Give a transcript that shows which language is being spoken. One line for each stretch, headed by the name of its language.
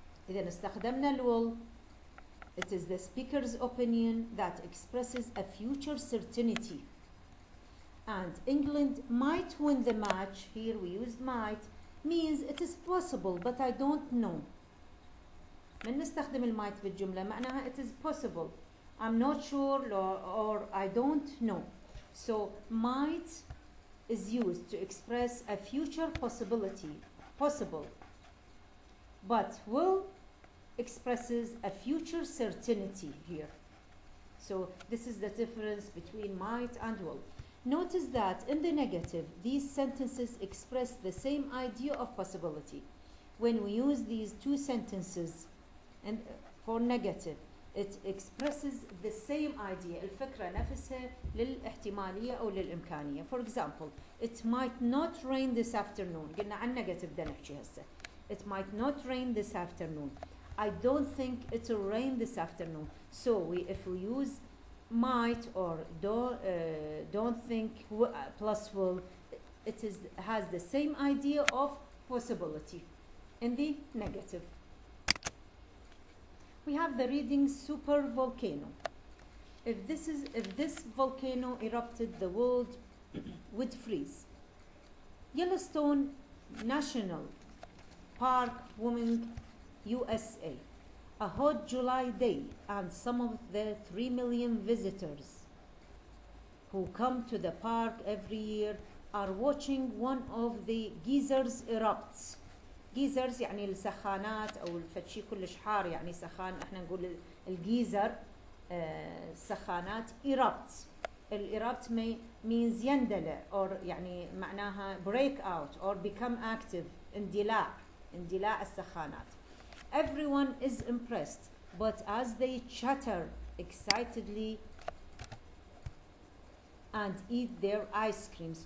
Arabic: إذا استخدمنا
English: الwill, it is the speaker's opinion that expresses a future certainty. And England might win the match, here we used might, means it is possible but I don't know.
Arabic: من نستخدم المايت بالجملة معناها
English: it is possible. I'm not sure or I don't know. So might is used to express a future possibility, possible. But will expresses a future certainty here. So this is the difference between might and will. Notice that in the negative, these sentences express the same idea of possibility. When we use these two sentences and for negative, it expresses the same idea.
Arabic: الفكرة نفسها للاحتمالية أو للإمكانية.
English: For example, it might not rain this afternoon.
Arabic: قلنا عن negative بدنا نحكي هسه.
English: It might not rain this afternoon. I don't think it will rain this afternoon. So if we use might or don't think plus will, has the same idea of possibility in the negative. We have the reading super volcano. If this volcano erupted, the world would freeze. Yellowstone National Park, Wyoming, USA. A hot July day, and some of the 3 million visitors who come to the park every year are watching one of the geysers erupts.
Arabic: geysers يعني السخانات أو الفتشي كلش حار يعني سخان، احنا نقول الجيزر سخانات erupts.
English: erupt means يندلع or
Arabic: يعني معناها
English: break out or become active،
Arabic: اندلاع السخانات.
English: Everyone is impressed, but as they chatter excitedly and eat their ice creams.